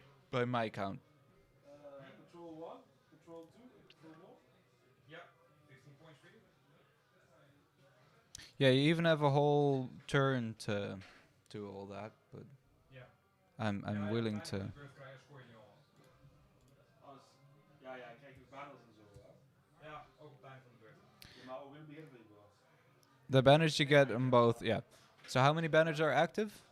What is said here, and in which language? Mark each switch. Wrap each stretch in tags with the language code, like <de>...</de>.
<en>By my count. Control 1, control 2, and control 1. Yeah, 15 points for you. Yeah, you even have a whole turn to do all that, but Yeah. I'm willing to.</en> <nl>De beurt krijgen, scoor je niet al. Alles. Ja, ja, ik krijg ook battles en zo, hè. Ja, ook op het einde van de beurt. Ja, maar ook in het begin van je beurt.</nl> <en>The banners you get on both, yeah. So how many banners are active?</en>